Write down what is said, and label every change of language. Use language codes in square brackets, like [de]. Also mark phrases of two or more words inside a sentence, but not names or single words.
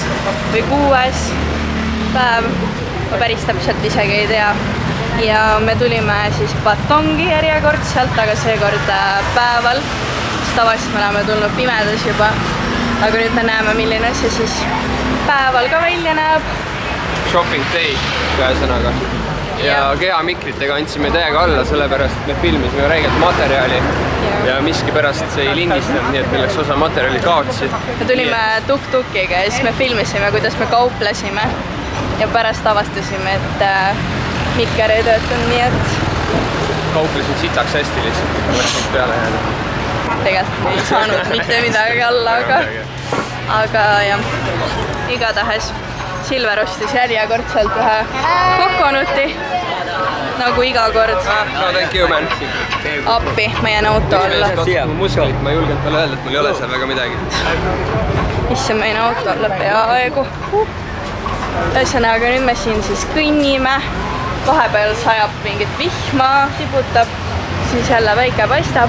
[et] või 6. päev. Ma päris täpselt isegi ei tea. Ja me tulime siis Batongi järjekordselt, aga seekord päeval. Tavaliselt me oleme tulnud pimedas juba. Aga nüüd me näeme, milline see siis päeval ka välja näeb. [en] Shopping day, [et] ühesõnaga. Ja kehamikritega andsime täiega alla, sellepärast et me filmisime räigelt materjali ja miskipärast see ei lindistanud, nii et meil läks osa materjali kaotsi. Me tulime tuk-tukiga ja siis me filmisime, kuidas me kauplesime ja pärast avastasime, et mikker ei töötanud, nii et... Kauplesin sitaks hästi lihtsalt, kui mõtlesin peale jääda. Tegelikult ei saanud mitte midagi alla, aga jah, igatahes Silver ostis järjekordselt ühe kokonuti, nagu iga kord. [en] No thank you, man. [et] Appi, ma jään auto alla. Musklit, ma julgen talle öelda, et mul ei ole seal väga midagi. Isse ma jään auto alla peaaegu. Ühesõnaga, nüüd me siin siis kõnnime. Vahepeal sajab mingit vihma, tibutab, siis jälle väike paistab.